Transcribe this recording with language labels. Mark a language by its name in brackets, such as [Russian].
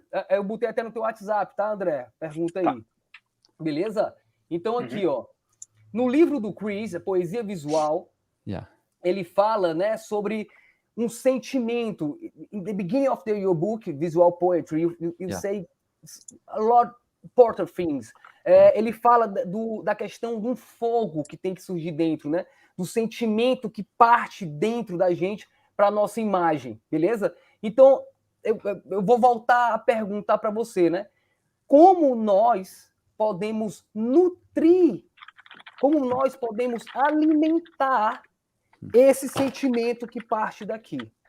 [Portuguese] Eu botei até no teu WhatsApp, tá, André? Pergunta aí. Tá. Beleza? Então, aqui, ó. No livro do Chris, a Poesia Visual, ele fala, né, sobre um sentimento. [English] In the beginning of your book, Visual Poetry, you say a lot important things. [Portuguese] Ele fala da questão de um fogo que tem que surgir dentro, né? Do sentimento que parte dentro da gente para a nossa imagem, beleza? Então, eu vou voltar a perguntar para você, né? Como nós podemos nutrir, como nós podemos alimentar esse sentimento que parte daqui?